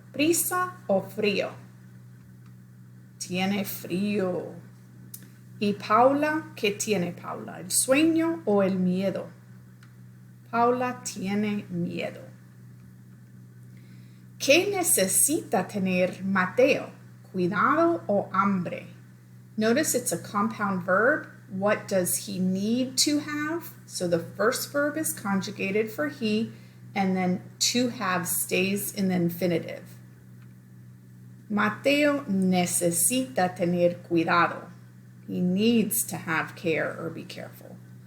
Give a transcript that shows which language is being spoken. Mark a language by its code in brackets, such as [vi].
[es] ¿Prisa o frío? Tiene frío. ¿Y Paula? ¿Qué tiene Paula? ¿El sueño o el miedo? Paula tiene miedo. ¿Qué necesita tener Mateo? Cuidado o hambre? [en] Notice it's a compound verb. What does he need to have? So the first verb is conjugated for he, and then to have stays in the infinitive. [es] Mateo necesita tener cuidado. [en] He needs to have care or be careful.